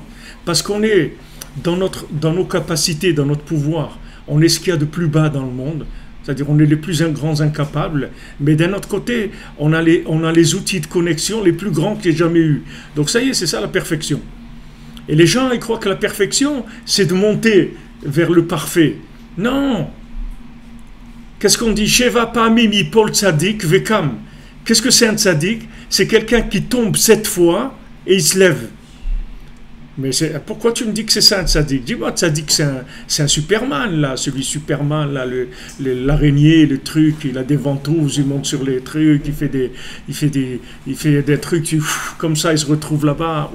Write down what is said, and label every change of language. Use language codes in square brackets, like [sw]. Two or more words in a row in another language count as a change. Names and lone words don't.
[fr] Parce qu'on est dans nos capacités, dans notre pouvoir, on est ce qu'il y a de plus bas dans le monde, c'est-à-dire on est les plus grands incapables, mais d'un autre côté, on a les outils de connexion les plus grands qu'il y ait jamais eu. Donc ça y est, c'est ça la perfection. Et les gens, ils croient que la perfection, c'est de monter vers le parfait. Non! Qu'est-ce qu'on dit? [he] שבע פעמים יפול צדיק וקם. [fr] Qu'est-ce que c'est un tzadik? C'est quelqu'un qui tombe 7 fois et il se lève. Mais pourquoi tu me dis que c'est ça un tzadik? Dis-moi, tzadik, c'est un Superman, là. Celui Superman, là, l'araignée, le truc, il a des ventouses, il monte sur les trucs, il fait des trucs, comme ça, il se retrouve là-bas.